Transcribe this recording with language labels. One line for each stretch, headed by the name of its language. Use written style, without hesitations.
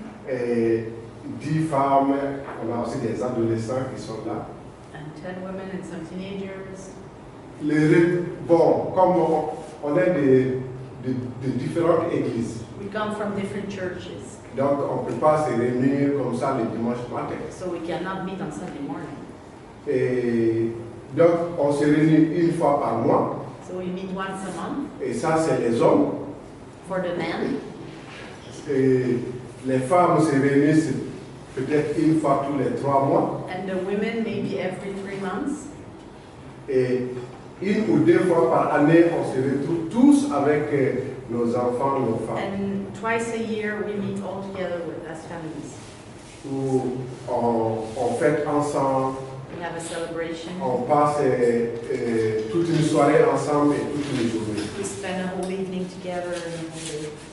French: Et 10 femmes, on a aussi des adolescents qui sont là.
English: And 10 women and some teenagers.
French: Bon, comme on est de différentes églises,
English: We come from different churches,
French: donc on ne peut pas se réunir comme ça le dimanche matin.
English: so we cannot meet on Sunday morning.
French: Et donc on se réunit une fois par mois,
English: So we meet once a month
French: et ça c'est les hommes.
English: for the men.
French: Et les femmes se réunissent peut-être une fois tous les 3 mois.
English: And the women maybe every 3 months.
French: Et une ou 2 fois par année, on se retrouve tous avec nos enfants, nos femmes.
English: And twice a year we meet all together as families.
French: Où on fête ensemble,
English: We have a celebration.
French: on passe toute une soirée ensemble et toute une journée.
English: We spend a whole evening together and a whole day.